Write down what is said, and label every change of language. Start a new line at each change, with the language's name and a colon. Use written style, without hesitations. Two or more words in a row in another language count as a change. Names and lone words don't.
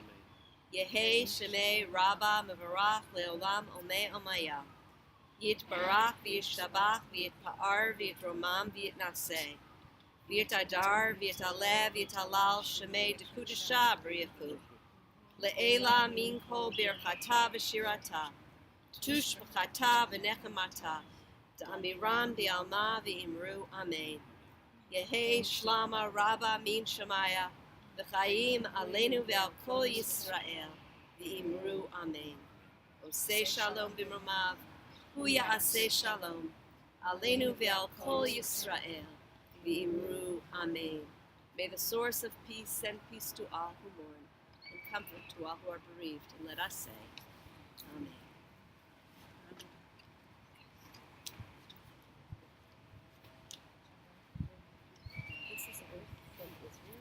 Aramaic: יהא שמה רבא מברך לעלם עלמי עלמיא, יתברך וישתבח ויתפאר ויתרומם ויתנשא, ויתהדר, ויתעלה, ויתהלל, שמה דקודשא בריך הוא. לעלא מן כל ברכתא ושירתא, תשבחתא ונחמתא, דאמירן בעלמא ואמרו אמן. יהא שלמא רבא מן שמיא, וחיים עלינו ועל כל ישראל, ואמרו אמן.
Hebrew: עושה שלום במרומיו, הוא יעשה שלום, עלינו ועל כל ישראל, ואמרו אמן.
English: May the source of peace send peace to all who mourn, and comfort to all who are bereaved, and let us say, Amen. This is earth from Israel.